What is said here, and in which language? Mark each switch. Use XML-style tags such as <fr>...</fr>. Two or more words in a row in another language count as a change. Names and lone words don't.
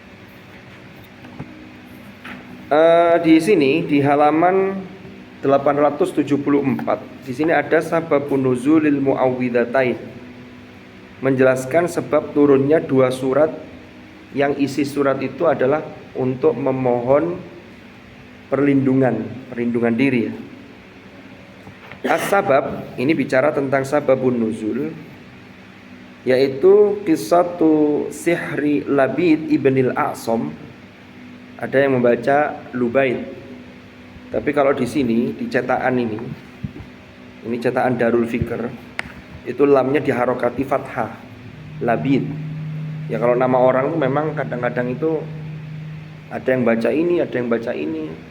<id>Di sini di halaman 874 di sini ada</id> <ar>sababun nuzulil muawwidhatain,</ar> <id>menjelaskan sebab turunnya dua surat yang isi surat itu adalah untuk memohon perlindungan diri ya. As-sabab ini bicara tentang</id> <ar>sababun nuzul,</ar> <id>yaitu</id> <ar>qissatu sihri Labid ibnil A'sam.</ar> <id>Ada yang membaca Lubaid, tapi kalau di sini di cetakan ini cetakan Darul Fikr, itu lamnya diharokati fathah, Labid. Ya kalau nama orang memang kadang-kadang itu ada yang baca ini, ada yang baca ini.</id>